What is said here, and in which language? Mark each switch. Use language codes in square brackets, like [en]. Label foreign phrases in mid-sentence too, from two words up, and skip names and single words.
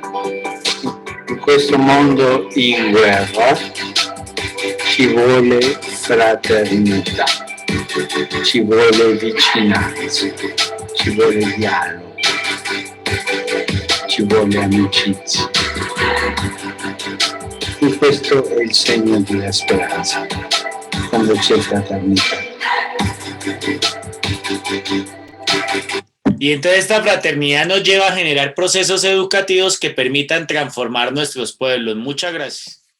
[it] In questo mondo in guerra ci vuole fraternità, ci vuole vicinanza, ci vuole dialogo, ci vuole amicizia. E questo è il segno della speranza, [es] cuando [it] c'è fraternità. [es] Y entonces esta fraternidad nos lleva a generar procesos educativos que permitan transformar nuestros pueblos. Muchas gracias.